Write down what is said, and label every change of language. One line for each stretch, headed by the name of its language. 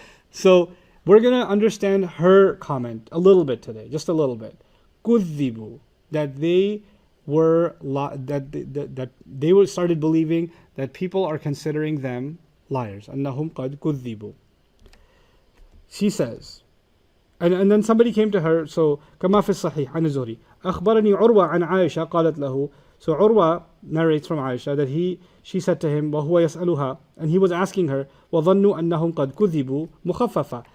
English: So we're going to understand her comment a little bit today, just a little bit. كذبوا, that they were that they were started believing that people are considering them liars.
Arabic: أنهم قد كذبوا.
English: She says, and then somebody came to her.
Arabic: So كما في الصحيح عن الزهري أخبرني عروة عن عائشة قالت له.
English: So Urwa narrates from Aisha that she said to him
Arabic: وهو يسألها,
English: and he was asking her
Arabic: وظنوا أنهم قد كذبوا مخففة.